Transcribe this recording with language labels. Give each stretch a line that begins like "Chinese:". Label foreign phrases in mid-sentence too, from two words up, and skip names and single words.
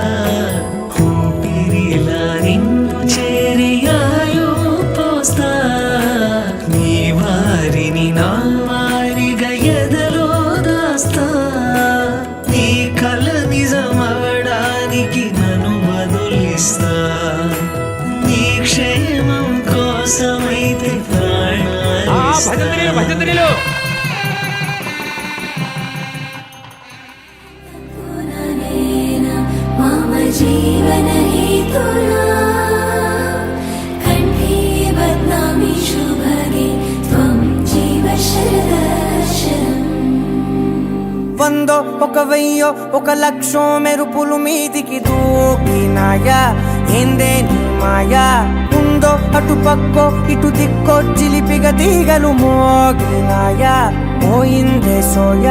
Telugu: ఊపిరిలా నిన్ను చేరి ఆయువు పోస్తా నీ వారిని నా వారిగా ఎదలో దాస్తా నీ కల నిజమవడానికి నన్ను వదిలిస్తా నీ క్షేమం కోసమైతే ప్రాణాలిస్తా
Sanskrit: मम जीवनहेतुना कण्ठे बध्नामि शुभगे त्वं जीव शरदर्शनम्
Telugu: వందో ఒక వెయ్యో ఒక లక్షో మెరుపులు మీదికి దూకినాయా ఏందే నీ మాయా ఉందో అటు పక్కో ఇటు దిక్కో చిలిపిగ తీగలు మోగినాయా పోయిందే సోయా